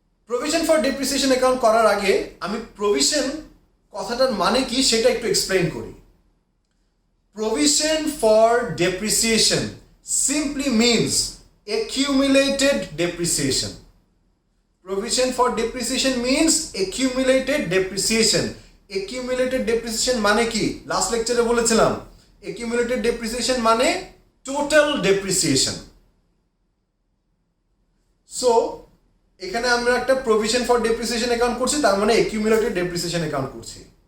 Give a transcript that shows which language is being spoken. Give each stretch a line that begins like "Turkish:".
Bangla: Provision for depreciation account করার আগে আমি প্রভিশন কথাটার মানে কি সেটা একটু এক্সপ্লেইন করি।
English: Provision for depreciation simply means accumulated depreciation. Provision for depreciation means accumulated depreciation.
Bangla: Accumulated depreciation মানে কি? লাস্ট লেকচারে বলেছিলাম accumulated depreciation মানে total depreciation. সো এখানে আমরা একটা প্রভিশন ফর ডেপ্রিসিয়েশন অ্যাকাউন্ট করছি, তার মানে accumulated depreciation অ্যাকাউন্ট করছি।